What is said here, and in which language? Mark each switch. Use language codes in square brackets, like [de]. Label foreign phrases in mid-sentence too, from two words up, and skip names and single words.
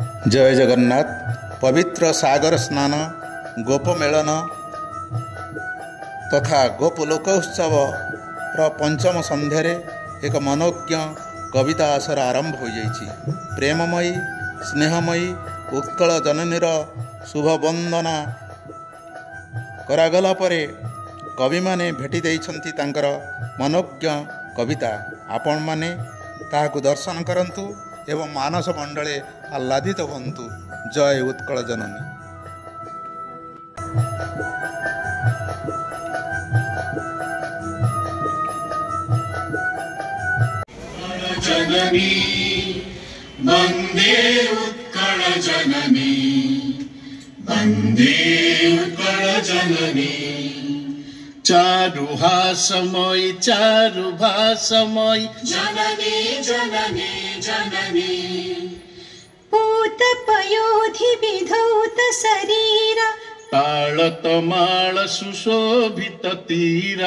[or] ଜୟ ଜଗନ୍ନାଥ। ପବିତ୍ର ସାଗର ସ୍ନାନ, ଗୋପ ମେଳନ ତଥା ଗୋପ ଲୋକୋତ୍ସବ ପଞ୍ଚମ ସନ୍ଧ୍ୟାରେ ଏକ ମନୋଜ୍ଞ କବିତା ଆସର ଆରମ୍ଭ ହୋ ଯାଇଛି। ପ୍ରେମମୟୀ ସ୍ନେହମୟୀ ଉତ୍କଳ ଜନନୀର ଶୁଭ ବନ୍ଦନା କରାଗଲା ପରେ କବି ମାନେ ଭେଟି ଦେଇଛନ୍ତି ତାଙ୍କର ମନୋଜ୍ଞ କବିତା। ଆପଣ ମାନେ ତାହାକୁ ଦର୍ଶନ କରନ୍ତୁ ଏବଂ ମାନସ ମଣ୍ଡଳେ ଆହ୍ଲାଦିତ ହୁଅନ୍ତୁ। ଜୟ ଉତ୍କଳ ଜନନୀ। ଜନନୀ ବନ୍ଦେ ଉତ୍କଳ ଜନନୀ, ବନ୍ଦେ ଉତ୍କଳ ଜନନୀ। ଚାରୁହାସମୟୀ ଚାରୁଭାଷମୟୀ ଜନନୀ ଜନନୀ ଜନନୀ। ପୂତ ପୟୋଧି ବିଧୌତ ଶରୀର, ତାଳତମାଳ ସୁଶୋଭିତ ତୀରା।